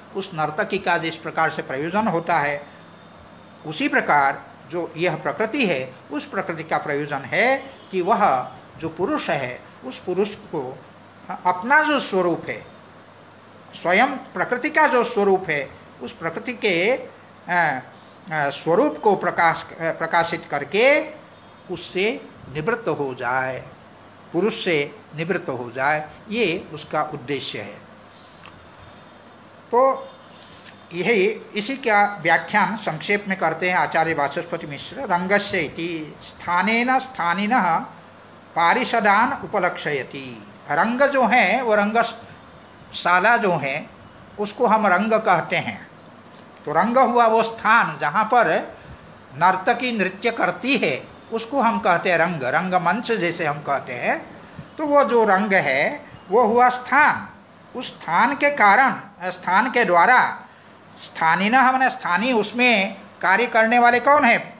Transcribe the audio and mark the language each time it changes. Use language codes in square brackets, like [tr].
[hi] उस नर्तकी का जिस प्रकार से प्रयोजन होता है, उसी प्रकार जो यह प्रकृति है उस प्रकृति का प्रयोजन है कि वह जो पुरुष है उस पुरुष को अपना जो स्वरूप है, स्वयं प्रकृति का जो स्वरूप है, उस प्रकृति के स्वरूप को प्रकाशित करके उससे निवृत्त हो जाए, पुरुष से निवृत्त हो जाए, ये उसका उद्देश्य है। तो यही इसी का व्याख्यान संक्षेप में करते हैं आचार्य वाचस्पति मिश्र। [sa] रंगस्य इति स्थानेन स्थानिनः पारिषदान उपलक्षयति। [hi] रंग जो है वो रंगशाला जो है उसको हम रंग कहते हैं। तो रंग हुआ वो स्थान जहाँ पर नर्तकी नृत्य करती है, उसको हम कहते हैं रंग, रंगमंच जैसे हम कहते हैं। तो वो जो रंग है वो हुआ स्थान। उस स्थान के कारण, स्थान के द्वारा, स्थानीन हमने स्थानीय, उसमें कार्य करने वाले कौन है?